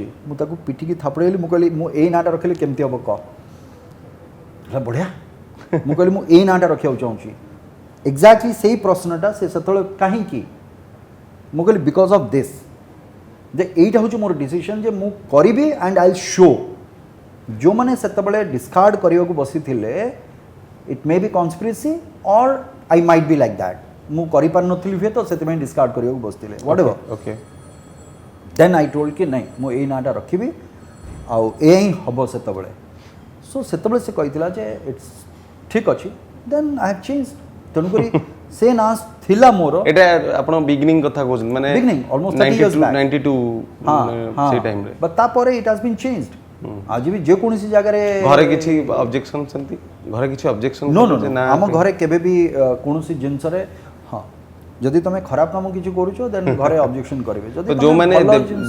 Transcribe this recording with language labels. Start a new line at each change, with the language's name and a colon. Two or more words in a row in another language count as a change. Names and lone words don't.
Odia: ମୁଁ ତାକୁ ପିଠିକି ଥାପଡ଼େଇଲି ମୁଁ କହିଲି ମୁଁ ଏଇ ନାଁଟା ରଖିଲେ କେମିତି ହେବ କହ ହେଲା ବଢ଼ିଆ ମୁଁ କହିଲି ମୁଁ ଏଇ ନାଁଟା ରଖିବାକୁ ଚାହୁଁଛି ଏକ୍ଜାକ୍ଟଲି ସେଇ ପ୍ରଶ୍ନଟା ସେ ସେତେବେଳେ କାହିଁକି ମୁଁ କହିଲି
English: because of this
Odia: ଯେ ଏଇଟା ହେଉଛି ମୋର ଡିସିସନ୍ ଯେ ମୁଁ କରିବି
English: and I show
Odia: ଯେଉଁମାନେ ସେତେବେଳେ ଡିସ୍କାର୍ଡ଼ କରିବାକୁ ବସିଥିଲେ
English: it may be conspiracy or I might be like that
Odia: ମୁଁ କରିପାରିନଥିଲି ହୁଏ ତ ସେଥିପାଇଁ ଡିସ୍କାର୍ଡ଼ କରିବାକୁ ବସିଥିଲେ
English: what ever
Odia: ଓକେ
English: then I told
Odia: କି ନାଇଁ ମୁଁ ଏଇ ନାଁଟା ରଖିବି ଆଉ ଏଇଆ ହିଁ ହେବ ସେତେବେଳେ ସୋ ସେତେବେଳେ ସେ କହିଥିଲା ଯେ ଇଟ୍ସ ଠିକ୍ ଅଛି
English: then I have change
Odia: ତେଣୁକରି ସେ ନାଁ ଥିଲା ମୋର ଏଟା ଆପଣ ବିଗିନିଂ କଥା କହୁଛନ୍ତି ମାନେ
English: Beginning, almost 30 years back. 92
Odia: ହଁ ସେଇ ଟାଇମ୍ ରେ ବଟ୍ ତାପରେ
English: it has been changed
Odia: ଆଜି ବି ଯେକୌଣସି ଜାଗାରେ ଘରେ କିଛି ଅବଜେକ୍ସନ ସେମିତି ଘରେ କିଛି ଅବଜେକ୍ସନ
English: no no no
Odia: ଆମ ଘରେ କେବେ ବି କୌଣସି ଜିନିଷରେ ହଁ ଯଦି ତମେ ଖରାପ କାମ କିଛି କରୁଛ ଦେନ୍ ଘରେ ଅବଜେକ୍ସନ କରିବେ ଯଦି ତମେ ଯୋଉମାନେ ଭଲ ଜିନିଷ